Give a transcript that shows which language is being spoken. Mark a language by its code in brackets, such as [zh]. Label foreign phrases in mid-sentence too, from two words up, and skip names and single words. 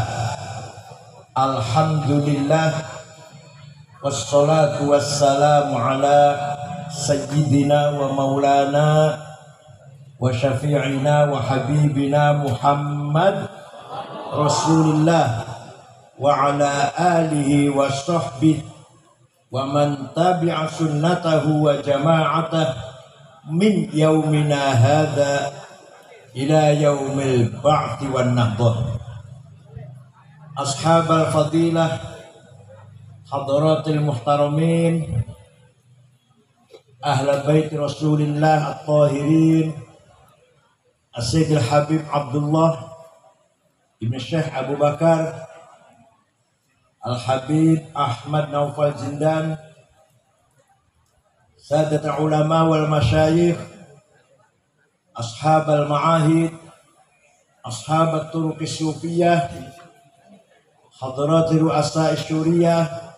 [ar] الحمد لله والصلاة والسلام على سيدنا ومولانا وشفيعنا وحبيبنا محمد رسول الله وعلى آله وصحبه ومن تبع سنته وجماعته من يومنا هذا إلى يوم البعث والنهضة. أصحاب الفضيلة حضرات المحترمين, أهل بيت رسول الله الطاهرين السيد الحبيب عبد الله بن شيخ أبو بكر الحبيب أحمد نوفل زندان, سادات العلماء والمشايخ أصحاب المعاهد أصحاب الطرق الصوفية حضرات رؤساء الشورية,